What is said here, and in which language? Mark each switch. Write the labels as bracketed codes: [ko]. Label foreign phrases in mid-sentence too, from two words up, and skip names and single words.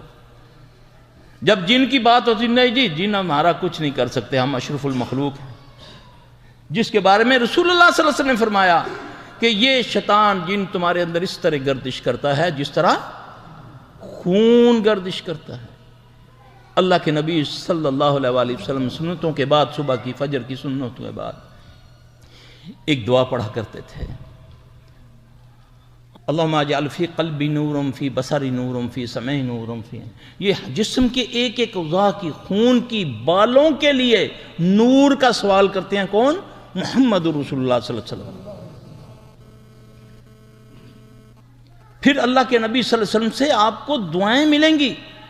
[ur] جب جن کی بات ہوتی نہیں جی جن ہمارا کچھ نہیں کر سکتے، ہم اشرف المخلوق ہیں، جس کے بارے میں رسول اللہ [ar] صلی اللہ علیہ وسلم [ur] نے فرمایا کہ یہ شیطان جن تمہارے اندر اس طرح گردش کرتا ہے جس طرح خون گردش کرتا ہے۔ اللہ کے نبی [ar] صلی اللہ علیہ وسلم [ur] سنتوں کے بعد، صبح کی فجر کی سنتوں کے بعد ایک دعا پڑھا کرتے تھے، [ar] اللہم اجعل فی قلبی نورم فی بصری نورم فی سمعی نورم فی، [ur] یہ جسم کے ایک ایک اعضاء کی خون کی بالوں کے لیے نور کا سوال کرتے ہیں۔ کون؟ محمد [ar] رسول اللہ صلی اللہ علیہ وسلم۔ [ur] پھر اللہ کے نبی [ar] صلی اللہ علیہ وسلم [ur] سے آپ کو دعائیں ملیں گی۔